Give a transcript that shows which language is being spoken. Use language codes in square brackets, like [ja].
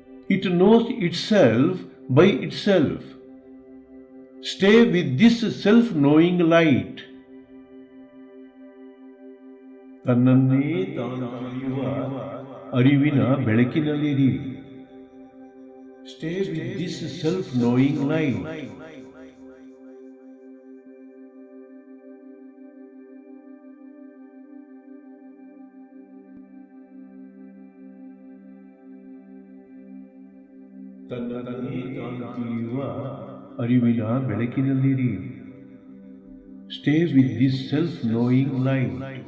[en] It knows itself by itself. Stay with this self knowing light. [kn] ತನ್ನನ್ನೇ ತಾನು ತಿಳಿಯುವ ಅರಿವಿನ ಬೆಳಕಿನಲ್ಲಿರಿ. [en] Stay with this self-knowing light. [kn] ತನ್ನನ್ನೇ ತಾನು ತಿಳಿಯುವ ಅರಿವಿನ ಬೆಳಕಿನಲ್ಲಿರಿ. [en] Stay with this self-knowing light.